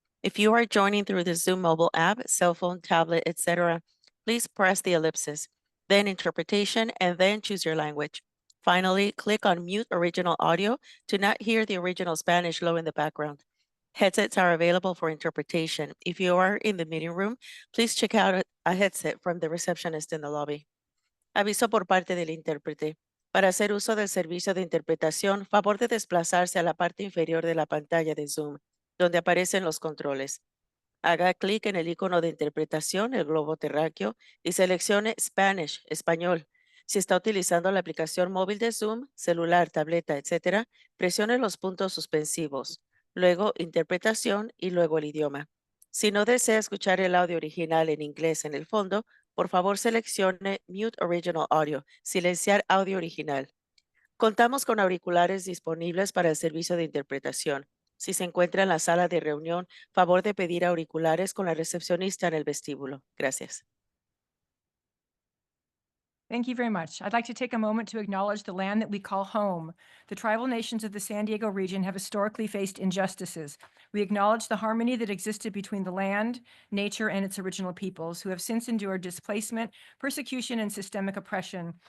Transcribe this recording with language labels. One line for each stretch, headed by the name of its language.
English: If you are joining through the Zoom mobile app, cell phone, tablet, etc., please press the ellipsis, then interpretation, and then choose your language. Finally, click on mute original audio to not hear the original Spanish low in the background. Headsets are available for interpretation. If you are in the meeting room, please check out a headset from the receptionist in the lobby.
Spanish: Aviso por parte del intérprete. Para hacer uso del servicio de interpretación, favor de desplazarse a la parte inferior de la pantalla de Zoom, donde aparecen los controles. Haga clic en el icono de interpretación, el globo terráqueo, y seleccione Spanish, español. Si está utilizando la aplicación móvil de Zoom, celular, tableta, etc., presione los puntos suspensivos, luego interpretación y luego el idioma. Si no desea escuchar el audio original en inglés en el fondo, por favor seleccione Mute Original Audio, silenciar audio original. Contamos con auriculares disponibles para el servicio de interpretación. Si se encuentra en la sala de reunión, favor de pedir auriculares con la recepcionista en el vestíbulo. Gracias.
English: Thank you very much. I'd like to take a moment to acknowledge the land that we call home. The tribal nations of the San Diego region have historically faced injustices. We acknowledge the harmony that existed between the land, nature, and its original peoples, who have since endured displacement, persecution, and systemic oppression.